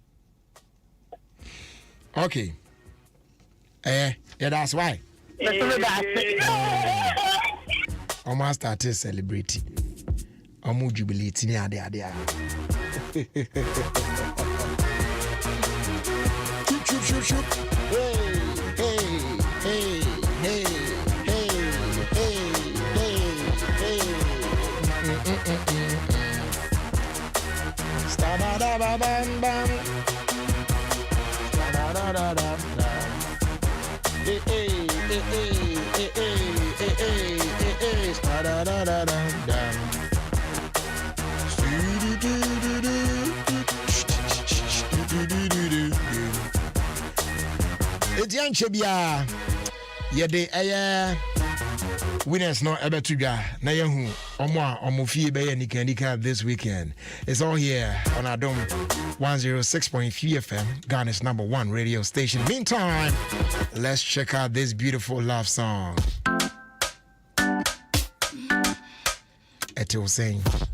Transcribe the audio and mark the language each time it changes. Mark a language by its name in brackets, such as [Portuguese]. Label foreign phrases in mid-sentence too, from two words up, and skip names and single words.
[English] Okay. Yeah, that's why. Almost started celebrating. I'm jubilating there. Shoot. Hey. Sta-da-da-ba-bam-bam. Sta-da-da-da-da-da. Hey. Sta-da-da-da-da-da. [Akan] Etian Chebia, yede winners no ebe to dwa na yehu omofie be ye nika [English] this weekend. It's all here on Adom 106.3 FM, Ghana's #1 radio station. Meantime, let's check out this beautiful love song. Etil sing.